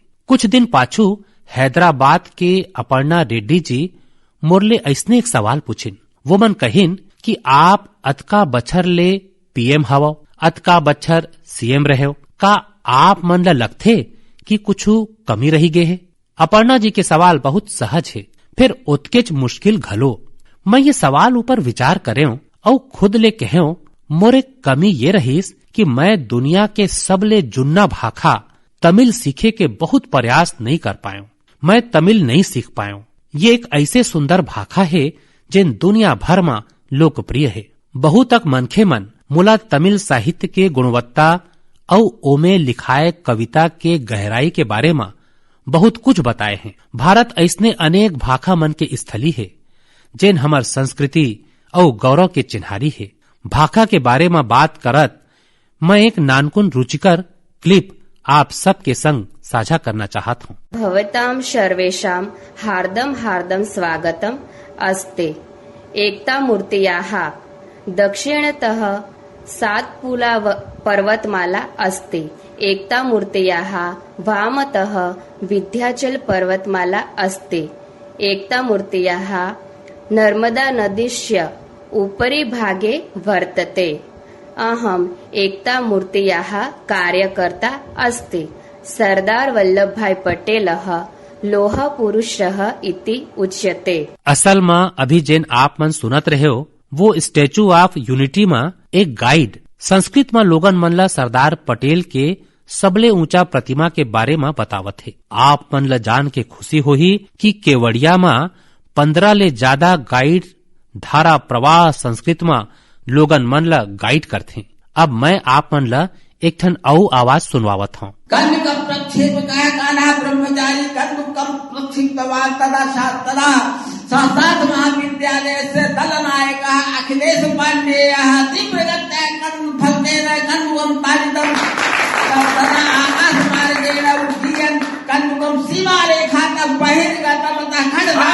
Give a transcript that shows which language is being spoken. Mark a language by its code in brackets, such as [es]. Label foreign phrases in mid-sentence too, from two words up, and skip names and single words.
[hne] कुछ दिन पाछू हैदराबाद के अपर्णा रेड्डी जी मोरले ऐसने एक सवाल पूछिन। वो मन कहिन कि आप अतका बछर ले पीएम हवो, अतका बछर सीएम रहे, का आप मन ला लगथे कि कुछू कमी रही गे है? अपर्णा जी के सवाल बहुत सहज है, फिर उतकेच मुश्किल घलो। मैं ये सवाल ऊपर विचार करें और खुद ले कहें, मोरे कमी ये रहीस कि मैं दुनिया के सबले जुन्ना भाखा तमिल सीखे के बहुत प्रयास नहीं कर पायो। मैं तमिल नहीं सीख पायो। ये एक ऐसे सुंदर भाखा है जिन दुनिया भर में लोकप्रिय है। बहु तक मनखे मन मुला तमिल साहित्य के गुणवत्ता और ओमे लिखाए कविता के गहराई के बारे में बहुत कुछ बताए हैं। भारत ऐसने अनेक भाखा मन के स्थली है जिन हमार संस्कृति और गौरव के चिन्हारी है। भाखा के बारे में बात करत मैं एक नानकुन रुचिकर क्लिप आप सबके संग साझा करना चाहत हूँ। [sa] भवतां सर्वेषां हार्दं हार्दं स्वागतम् अस्ते। एकता मूर्त्याः दक्षिणतः सातपुला पर्वतमाला अस्ति। एकता मूर्त्याः वामतः विंध्याचल पर्वतमाला अस्ति। एकता मूर्त्याः नर्मदा नदीस्य उपरि भागे वर्तते। अहम् एकता मूर्त्याः कार्यकर्ता अस्ति। सरदार वल्लभभाई पटेलः लोह पुरुषः इति उच्यते। [hne] असल में अभी जेन आप मन सुनत रहे हो वो स्टेचू ऑफ यूनिटी में एक गाइड संस्कृत में लोगन मन ला सरदार पटेल के सबले ऊंचा प्रतिमा के बारे में बतावत है। आप मन ला जान के खुशी होही कि केवड़िया में 15 ले ज्यादा गाइड धारा प्रवाह संस्कृत में लोगन मन ला गाइड करथे। अब मैं आप मन ला एक ठन औ आवाज सुनवावत हूँ। [sa] संस्कृत महाविद्यालय से दल नायक अखिलेश पांडेय तीव्र फलते सीमा रेखा तक बहिर्गत खंड